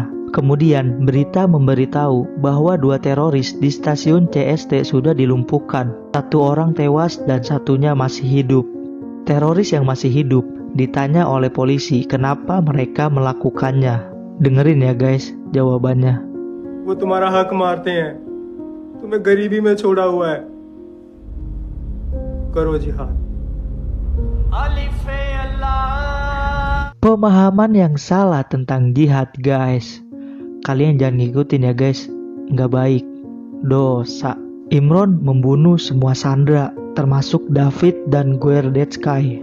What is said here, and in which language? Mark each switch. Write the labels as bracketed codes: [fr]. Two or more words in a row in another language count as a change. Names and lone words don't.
[id] Kemudian berita memberitahu bahwa dua teroris di stasiun CST sudah dilumpuhkan. Satu orang tewas dan satunya masih hidup. Teroris yang masih hidup ditanya oleh polisi kenapa mereka melakukannya. Dengerin ya guys jawabannya. [hi] वो तुम्हारा हक मारते हैं, तुम्हें गरीबी में छोड़ा हुआ है, करो जिहाद. [id] Pemahaman yang salah tentang jihad guys. Kalian jangan ngikutin ya guys, nggak baik, dosa. Imron membunuh semua sandera, termasuk David dan Gordetsky.